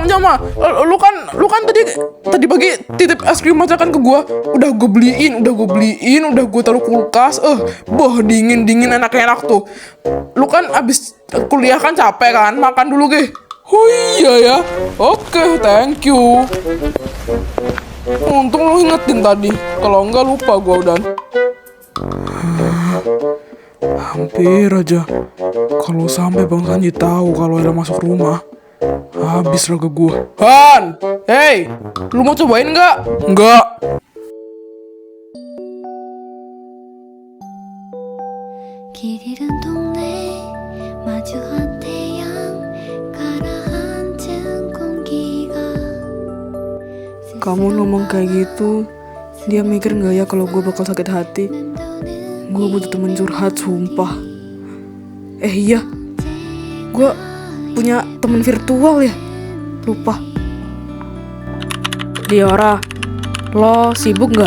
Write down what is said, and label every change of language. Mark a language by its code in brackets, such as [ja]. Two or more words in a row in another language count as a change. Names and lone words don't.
[id] Lu kan tadi pagi titip es krim masakan ke gua. Udah gue beliin, udah gue taruh kulkas. Dingin enak tuh. Lu kan abis kuliah kan capek kan? Makan dulu ge. Oh iya ya. Oke, [en] thank you. [id] Untung lu ingetin tadi. Kalau enggak lupa gua udah. Hampir aja. Kalau sampai Bang Sanji tahu kalau ada masuk rumah, habis raga gua. Han! Hey! Lu mau cobain nggak? Nggak. [ko] 길 잃은 동네 마주한 태양 가라앉은 공기가 [id] Kamu ngomong kayak gitu, dia mikir nggak ya kalau gue bakal sakit hati? Gue butuh temen curhat, sumpah. Iya, gue punya temen virtual ya. Lupa. Diora, lo sibuk nggak?